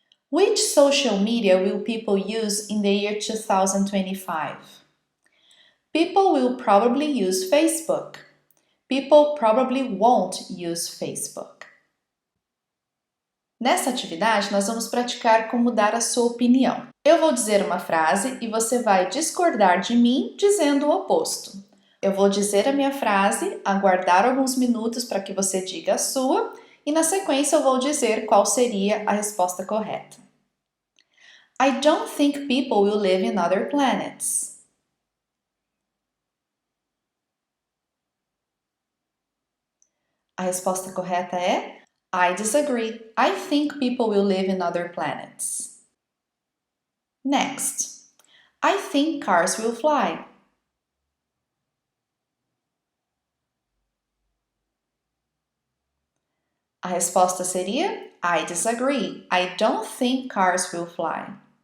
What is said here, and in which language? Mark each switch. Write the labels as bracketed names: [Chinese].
[English] Which social media will people use in the year 2025? People will probably use Facebook. People probably won't use Facebook. [Portuguese] Nessa atividade, nós vamos praticar como dar a sua opinião. Eu vou dizer uma frase e você vai discordar de mim dizendo o oposto. Eu vou dizer a minha frase, aguardar alguns minutos para que você diga a sua e na sequência eu vou dizer qual seria a resposta correta. [English] I don't think people will live in other planets. [Portuguese] A resposta correta é [English] I disagree. I think people will live in other planets. Next. I think cars will fly. [Portuguese] A resposta seria [English] I disagree. I don't think cars will fly.